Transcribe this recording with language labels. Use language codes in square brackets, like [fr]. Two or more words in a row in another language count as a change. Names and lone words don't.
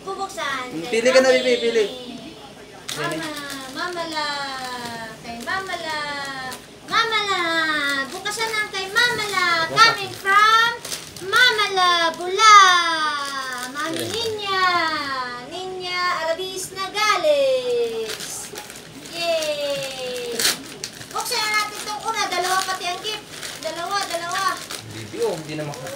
[tl] buksan. Pili ka na, Bibi, pili. Mama la. Kay Mama la. Mama la. Bukasan ng kay Mama la. [en] Coming from Mama la Bula. [tl] Mami Ninya. Ninya Arabis Nagales. Yay! Buksan na natin itong una. Dalawa pati ang gift. Dalawa. Bibi, hindi na maka...